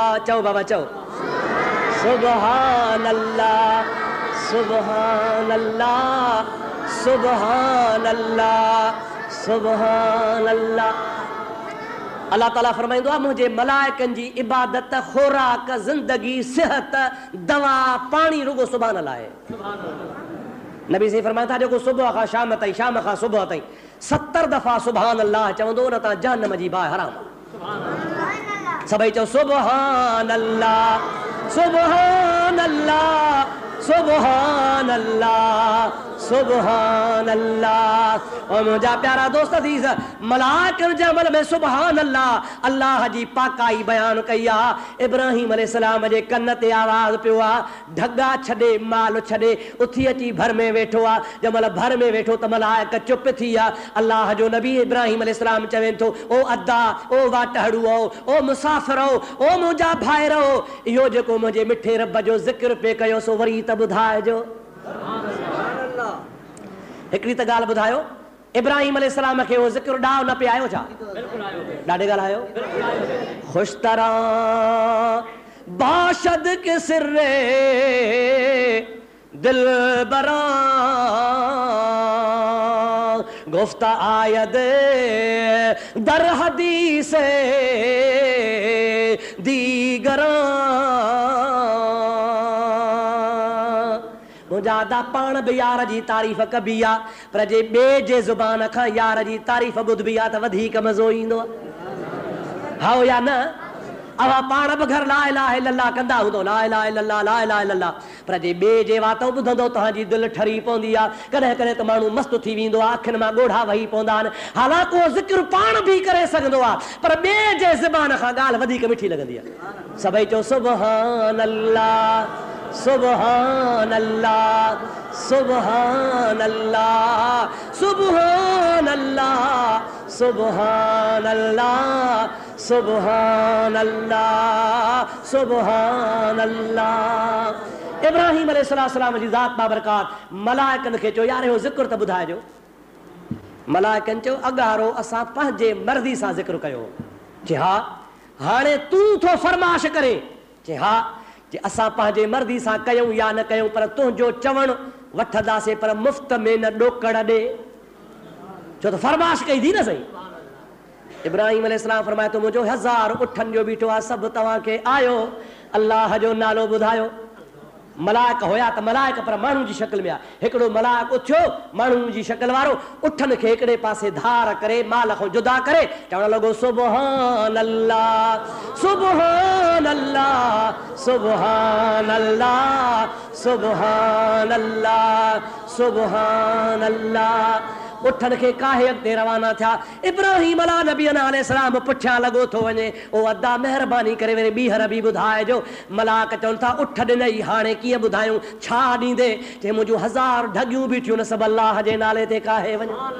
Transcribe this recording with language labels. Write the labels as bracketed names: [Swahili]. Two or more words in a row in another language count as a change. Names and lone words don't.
[Sindhi] चओ बाबा चओ, [Arabic] سبحان الله، سبحان الله، سبحان الله، سبحان الله. [Sindhi] अल्लाह ताला फरमाईंदो आहे मुंहिंजे मलाइकनि जी इबादत, खुराक, ज़िंदगी, सिहत, दवा, पाणी रुगो सुभाणे लाइ। [Urdu] نبی سے فرمایا تھا [Sindhi] जो सुबह का शाम ताईं शाम का सुबह ताईं 70 दफ़ा [Arabic] سبحان الله [Sindhi] चवंदो न तां जहन्नम जी बाहि हराम सभई चओ [Arabic] سبحان الله سبحان الله سبحان الله سبحان الله. [Sindhi] और मुंहिंजा प्यारा दोस्त अज़ीज़ मलाइकनि जे अमल में [Arabic] سبحان الله [Sindhi] अल्लाह जी पाकाई बयान कई आहे। इब्राहिम अलैहिस्सलाम जे कन ते आवाज़ पियो आहे, ढगा छॾे माल छॾे उथी अची भर में वेठो आहे। जंहिंमहिल भर में वेठो त मलाइक चुप थी विया। अल्लाह जो नबी इब्राहिम अलैहिस्सलाम चवे थो ओ अदा ओ वाटहड़ुओ ओ मुसाफ़िरो ओ मुंहिंजा भाइरो, इहो जेको मुंहिंजे मिठे रब जो ज़िक्र पे कयो सो वरी त ॿुधाइजो। हिकिड़ी त ॻाल्हि ॿुधायो, इब्राहिम अलैहिस्सलाम खे उहो ज़िक्र ॾाढो न पियो आयो छा? ॾाढे ॻाल्हि आयो। [Persian] خوش تر باشد که سرّ دلبران گفته آید در حدیث دیگران [Sindhi] मुंहिंजा पाण बि यार जी तारीफ़ कबी आहे, पर जे ॿिए जे ज़ुबान खां यार जी तारीफ़ ॿुधबी आहे त वधीक मज़ो ईंदो आहे। हा या न? अवां पाण बि घर [Arabic] لا إله إلا الله [Sindhi] कंदा हूंदो, [Arabic] لا إله إلا الله لا إله إلا الله, [Sindhi] पर जे ॿिए जे वातो ॿुधंदो तव्हांजी दिलि ठरी पवंदी आहे। कॾहिं कॾहिं त माण्हू मस्तु थी वेंदो आहे, अखियुनि मां ॻोढ़ा वही पवंदा आहिनि। हालांकि उहो ज़िक्र पाण बि करे सघंदो आहे, पर ॿिए जे ज़ुबान खां ॻाल्हि वधीक मिठी लॻंदी आहे। सभई चओ [Arabic] سبحان الله سبحان الله سبحان الله سبحان الله سبحان الله سبحان الله سبحان الله. [Sindhi] इब्राहिम अलैहिस्सलाम जी ज़ात बाबरकात मलाइकनि खे चयो यार इहो ज़िक्र त ॿुधाइजो। मलाइकनि चयो अॻारो असां पंहिंजे मर्ज़ी सां ज़िक्र कयो। जे हा हाणे तूं थो फरमाश करे। जे हा जे असां पंहिंजे मर्ज़ी सां कयूं या न कयूं, पर तुंहिंजो चवणु वठंदासीं पर मुफ़्त में न ॾोकड़ ॾे, छो त फरमाश कई थी न सही। इब्राहिम अलैहिस्सलाम फरमाए थो मुंहिंजो 1000 उठनि जो बीठो आहे, सभु तव्हांखे आयो अल्लाह जो नालो ॿुधायो। मलाइक हुया त मलाइक पर माण्हू जी शक्ल में आहे। हिकिड़ो मलाइक उथियो माण्हू जी शक्ल वारो, उठनि खे हिकिड़े पासे धार करे माल खां जुदा करे चवणु लॻो [Arabic] سبحان الله سبحان الله سبحان الله سبحان الله سبحان الله. [Sindhi] उठनि खे काहे अॻिते रवाना थिया। इब्राहिम अलैहिस्सलाम पुठियां लॻो थो वञे। ओ अदा महिरबानी करे वरी ॿीहर बि ॿुधाइजो। मलाक चवनि था उठ ॾिनई हाणे कीअं ॿुधायूं, छा ॾींदे? चए मुंहिंजूं 1000 ढगियूं बीठियूं न सभु अल्लाह जे नाले ते काहे वञे।